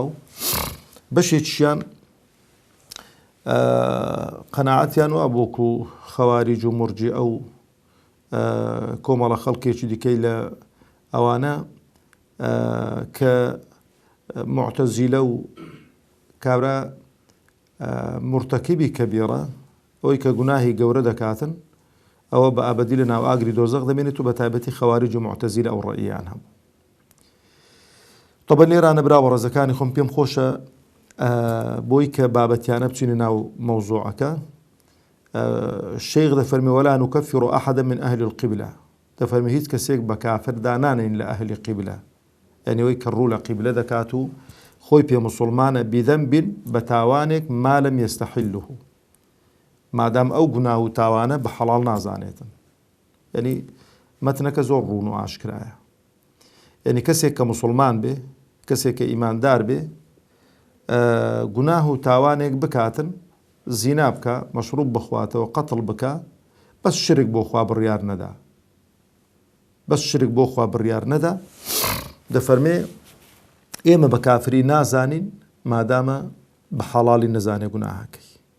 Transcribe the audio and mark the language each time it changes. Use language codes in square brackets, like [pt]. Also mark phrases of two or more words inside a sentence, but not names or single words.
[ckb] و بەشێکیان قەناعەتیان وا بوو و خەواریج و مرجیئە و کۆمەڵە خەڵکێکی دیکەی لە ئەوانە کە معتەزیلە و کابرا مرتەکیبی کەبیرە ئەوەی کە گوناهی گەورە دەکاتن ئەوە بە ئابەدی لە ناو ئاگری دۆزەق دەمێنێت و بە تایبەتی خەواریج و معتەزیلە ئەو ڕەئیان هەبوو. طبعا لێرانە براوە ڕێزەکانی خۆم پێم خۆشە بۆی کە بابەتیانە بچینە ناو مەوزوعەکە. [ar] الشيخ دەفەرمێ ولا نكفر أحدا من أهل القبلة، [ckb] دەفەرمێ هیچ کەسێک بە کافر دانانین لە ئەهلی قیبلە، یعنی ئەوەی کە ڕوو لە قیبلە دەکات و خۆی پێ موسڵمانە بذنب بە تاوانێک [ar] ما لم يستحله، [ckb] مادام ئەو گوناه و تاوانە بە حەڵاڵ نازانێتن. یعنی مەتنەکە زۆر ڕوون و ئاشکرایە، یعنی کەسێک کە موسڵمان بێ، کەسێک کە ئیماندار بێ، گوناه و تاوانێک بکاتن، زینا بکە، مەشروب بخواتەوە، قەتڵ بکە، بەس شرک بۆ خوا بڕیار نەدا، بەس شرک بۆ خوا بڕیار نەدا، دەفەرمێ ئێمە بە کافری نازانین مادامە بە حەڵاڵی نەزانێ گوناهەکەی.